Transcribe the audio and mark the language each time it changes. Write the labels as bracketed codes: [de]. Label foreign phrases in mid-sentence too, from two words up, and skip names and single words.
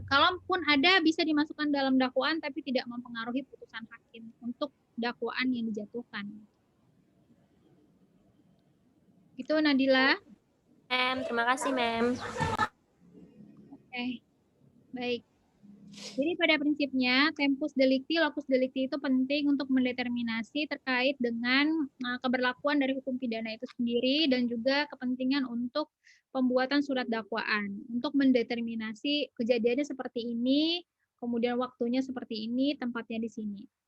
[id] Kalaupun ada bisa dimasukkan dalam dakwaan tapi tidak mempengaruhi putusan hakim untuk dakwaan yang dijatuhkan. Itu Nadila. Terima kasih, Mem. Oke. Baik. Jadi pada prinsipnya [la] tempus delicti, locus delicti [id] itu penting untuk mendeterminasi terkait dengan keberlakuan dari hukum pidana itu sendiri dan juga kepentingan untuk pembuatan surat dakwaan. Untuk mendeterminasi kejadiannya seperti ini, kemudian waktunya seperti ini, tempatnya di sini.